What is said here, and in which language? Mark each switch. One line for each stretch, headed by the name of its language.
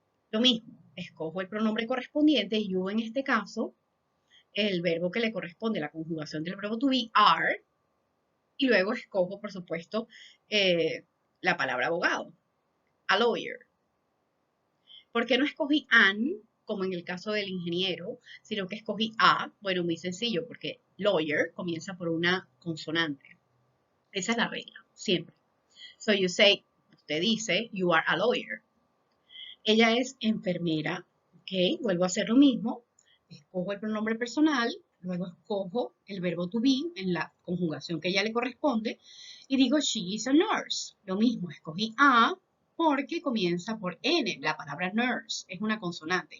Spanish: Lo mismo, escojo el pronombre correspondiente, you en este caso, el verbo que le corresponde, la conjugación del verbo to be, are, y luego escojo, por supuesto, la palabra abogado,
English: a lawyer.
Spanish: ¿Por qué no escogí an, como en el caso del ingeniero, sino que escogí a? Bueno, muy sencillo, porque lawyer comienza por una consonante. Esa es la regla, siempre.
English: So you say,
Spanish: usted dice,
English: you are a lawyer.
Spanish: Ella es enfermera, ¿ok? Vuelvo a hacer lo mismo. Escojo el pronombre personal, luego escojo el verbo to be en la conjugación que ella le corresponde y digo,
English: she is a nurse.
Spanish: Lo mismo, escogí a porque comienza por N, la palabra nurse, es una consonante.